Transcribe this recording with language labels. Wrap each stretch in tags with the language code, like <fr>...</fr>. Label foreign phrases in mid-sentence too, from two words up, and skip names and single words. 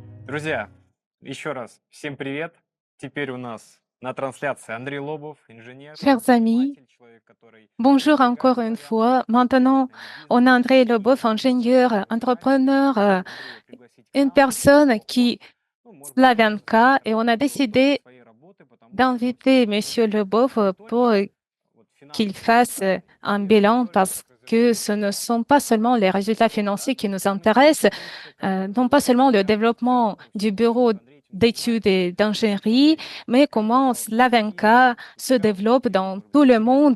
<ru>Друзья, еще раз всем привет. Теперь у нас на трансляции Андрей Лобов, инженер,</ru> <fr>Chers amis,</fr> <ru>предприниматель, человек, который</ru> <fr>bonjour encore une fois. Maintenant, on a André Leboeuf, ingénieur, entrepreneur, une personne qui Slavianka, et on a décidé d'inviter Monsieur Leboeuf pour qu'il fasse un bilan parce que ce ne sont pas seulement les résultats financiers qui nous intéressent, non pas seulement le développement du bureau d'études et d'ingénierie, mais comment Slavenka se développe dans tout le monde.</fr>